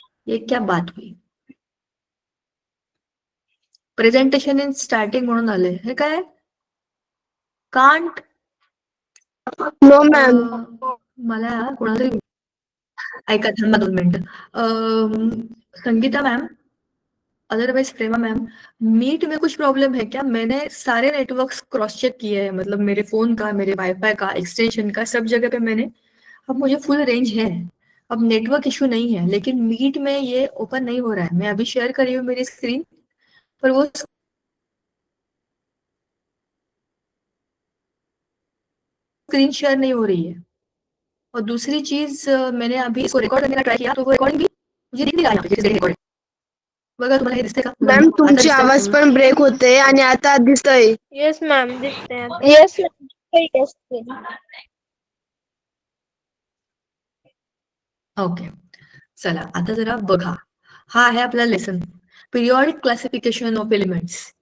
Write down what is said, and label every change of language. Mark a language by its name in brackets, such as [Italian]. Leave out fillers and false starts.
[Hindi] ये क्या बात हुई? [English] presentation in starting [Marathi] म्हणून आले, हे काय? [English] Can't. No ma'am. [Marathi] मला कोणाला ऐका, थांबा 2 मिनिटं. [Hindi] संगीता मैम, अदरवाइज प्रेमा मैम, मीट में कुछ प्रॉब्लम है क्या? मैंने सारे नेटवर्क्स क्रॉस चेक किए हैं, मतलब मेरे फोन का, मेरे वाईफाई का, एक्सटेंशन का, सब जगह पे मैंने, अब मुझे फुल रेंज है, अब नेटवर्क इशू नहीं है, लेकिन मीट में ये ओपन नहीं हो रहा है. मैं अभी शेयर करी हूँ मेरी स्क्रीन पर, वो स्क्रीन शेयर नहीं हो रही है. और दूसरी चीज, मैंने अभी इसको रिकॉर्ड करने का ट्राई किया, तो वो रिकॉर्डिंग भी मुझे दिख नहीं रहा है रिकॉर्डिंग. [Marathi] बघा तुम्हाला हे दिसते का? मॅम तुमची आवाज पण ब्रेक होते आणि आता दिसतंय. [English] yes ma'am, [Marathi] दिसतंय. येस. ओके, चला आता जरा बघा. हा आहे आपला lesson, periodic classification of elements.